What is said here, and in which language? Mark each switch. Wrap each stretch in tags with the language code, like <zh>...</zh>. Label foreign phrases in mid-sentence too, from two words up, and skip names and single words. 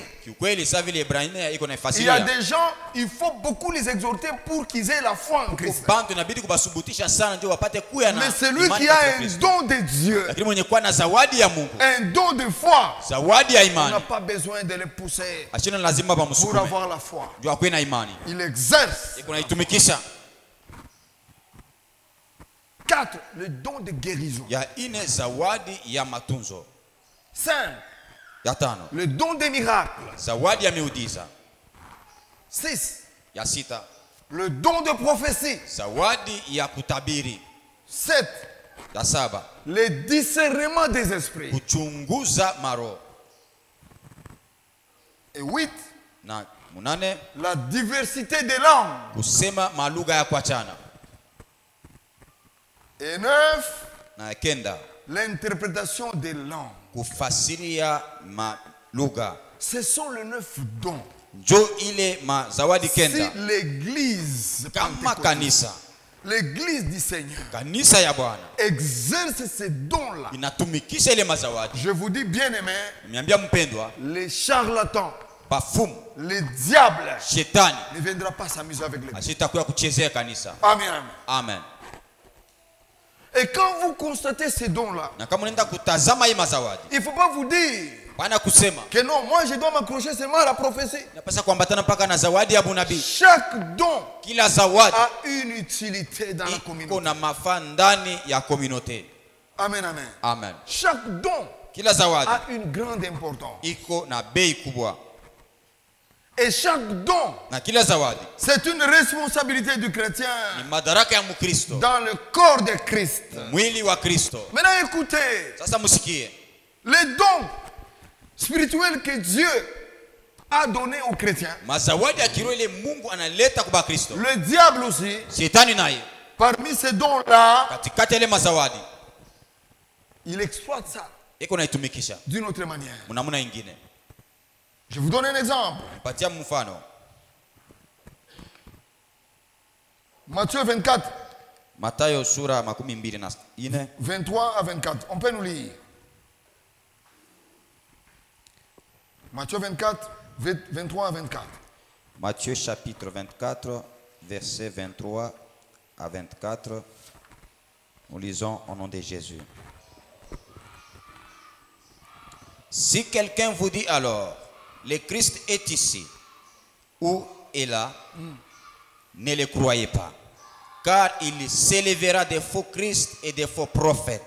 <sw>Kiukweli sa vile Ibrania iko</sw> <fr>Il y a</fr> <sw>naifasiria.</sw> <fr>des gens, il faut beaucoup les exhorter pour qu'ils aient la foi en Christ.</fr> <sw>Bantu inabidi kubasubutisha sana ndio wapate kuya na</sw> <fr>Mais celui</fr> <sw>imani</sw> <fr>qui a</fr> <sw>katika</sw> <fr>un</fr> <sw>Kristo.</sw> <fr>don de Dieu,</fr> <sw>Lakini mwenye kuwa na zawadi ya Mungu,</sw> <fr>un don de foi,</fr> <sw>zawadi ya</sw> <fr>on n'a</fr> <sw>imani,</sw> <fr>pas besoin de les pousser</fr> <sw>ashina lazima</sw> <fr>pour</fr> <sw>bamsukume</sw> <fr>avoir la foi.</fr> <sw>ndio akwe na imani.</sw> <fr>Il exerce.</fr> <sw>Iko naitumikisha.</sw> <fr>4. Le don de guérison.</fr> <sw>Ya ine zawadi ya matunzo.</sw> <fr>5.</fr> <sw>Ya tano,</sw> <fr>Le don des miracles.</fr> <sw>zawadi ya miujiza.</sw> <fr>6.</fr> <sw>Ya sita,</sw> <fr>Le don de prophétie.</fr> <sw>zawadi ya kutabiri.</sw> <fr>7.</fr> <sw>Ya saba,</sw> <fr>Le discernement des esprits.</fr> <sw>kuchunguza maro.</sw> <fr>Et 8.</fr> <sw>Na munane,</sw> <fr>La diversité des langues.</fr> <sw>kusema malugha ya kuachana.</sw> <fr>Et 9.</fr> <sw>Na kenda,</sw> <fr>L'interprétation des langues.</fr> <sw>kufasiria malugha.</sw> <fr>Ce sont les 9 dons.</fr> <sw>Njo ile mazawadi</sw> <fr>Si</fr> <sw>kenda.</sw> <fr>l'église,</fr> <sw>Kama kanisa,</sw> <fr>l'église du Seigneur</fr> <sw>kanisa ya Bwana</sw> <fr>exerce ces dons-là,</fr> <sw>inatumikisha ile mazawadi.</sw> <fr>je vous dis bien aimé,</fr> <sw>Niambia mpendwa,</sw> <fr>les charlatans,</fr> <sw>pafumu,</sw> <fr>les diables</fr> <sw>shetani</sw> <fr>ne viendront pas s'amuser avec l'église.</fr> <sw>asitakuya kuchezea kanisa.</sw> <fr>Amen, amen.</fr> <sw>Amen.</sw> <fr>Et quand vous constatez ces dons-là,</fr> <sw>Na kama unaenda kutazama hii mazawadi,</sw> <fr>il ne faut pas vous dire</fr> <sw>bana kusema</sw> <fr>que non, moi je dois m'accrocher seulement à la prophétie.</fr> <sw>napasa kuambatana mpaka na zawadi ya bunabii.</sw> <fr>Chaque don</fr> <sw>Kila zawadi</sw> <fr>a une utilité dans la</fr> <sw>iko</sw> <fr>communauté.</fr> <sw>na mafaa ndani ya communauté.</sw> <fr>Amen, amen.</fr> <sw>Amen.</sw> <fr>Chaque don</fr> <sw>Kila zawadi</sw> <fr>a une grande importance.</fr> <sw>iko na bei kubwa,</sw> <fr>Et chaque don,</fr> <sw>na kila zawadi</sw> <fr>c'est une responsabilité du chrétien</fr> <sw>ni madaraka ya Mkristo,</sw> <fr>dans le corps de Christ.</fr> <sw>mwili wa Kristo.</sw> <fr>Maintenant écoutez,</fr> <sw>Sasa musikie,</sw> <fr>les dons spirituels que Dieu a donnés aux chrétiens,</fr> <sw>mazawadi ya kiroho ile Mungu analeta kwa Kristo.</sw> <fr>le diable aussi,</fr> <sw>Shetani naye</sw> <fr>parmi ces dons-là,</fr> <sw>katikati ya ile mazawadi</sw> <fr>il exploite ça</fr> <sw>iko naitumikisha</sw> <fr>d'une autre manière.</fr> <sw>namna nyingine.</sw> <fr>Je vous donne un exemple.</fr> <sw>Patia mfano</sw> <fr>Matthieu 24,</fr> <sw>Mathayo sura 24</sw> <fr>23 à 24. On peut nous lire. Matthieu 24, 23 à 24. Matthieu chapitre 24 versets 23 à 24. Nous lisons au nom de Jésus. Si quelqu'un vous dit alors, le Christ est ici ou est là, ne le croyez pas, car il s'élèvera des faux Christ et des faux prophètes.</fr>